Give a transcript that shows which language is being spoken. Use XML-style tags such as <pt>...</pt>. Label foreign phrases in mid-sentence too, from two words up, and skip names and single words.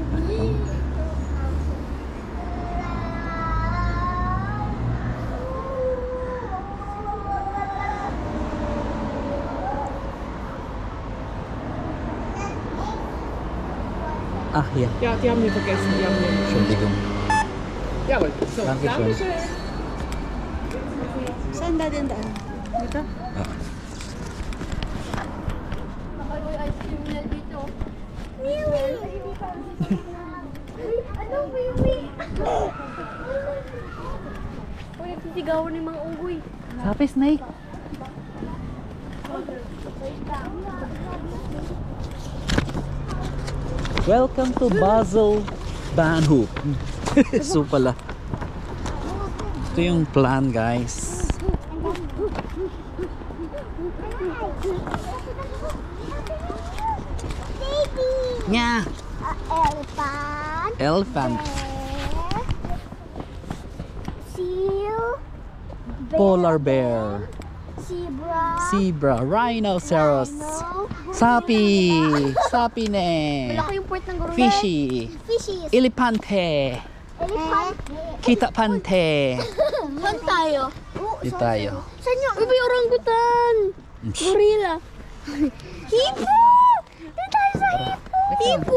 <de>Ah, hier. Ja, die haben wir vergessen. Die haben wir. Entschuldigung. Jawohl. So, Dankeschön. Dankeschön.</de> <tl>Saan daddy ang daan? Dito? May ice cream na dito. Ano, Wiwi? Uy, nagsisigawan ng mga unggoy. Sabi,</tl> <en>Snake. Welcome to Basel Bahnhof.</en> <tl>So pala. Ito yung plan, guys. Nya.</tl> <en>Elephant. Elephant. Seal. Polar bear. Zebra. Zebra. Rhinoceros. Rhino. Sapi. Sapi ne.</en> <tl>Malaki yung port ng guru.</tl> <en>Fishy. Fishies.</en> <es>Elefante.</es> <en>Elephant. Kita pante.</en> <tl>Saan tayo? Dito tayo. Saan yung? Uy, may orangutan. Gorilla. Hipo! Dito tayo sa hipo. Hipo.</tl>